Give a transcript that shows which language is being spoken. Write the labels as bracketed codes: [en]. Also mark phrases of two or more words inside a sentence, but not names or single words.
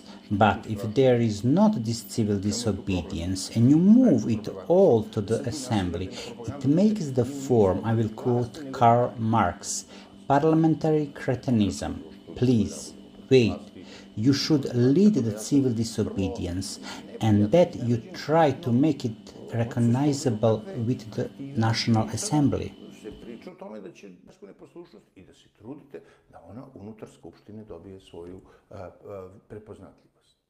[en] But if there is not this civil disobedience and you move it all to the Assembly, it makes the form, I will quote Karl Marx, parliamentary cretinism. Please, wait. You should lead the civil disobedience, and that you try to make it recognizable with the National Assembly. [sr] Se priča o tome da će neposlušnost i da se trudite da ona unutar Skupštine dobije svoju prepoznatljivost.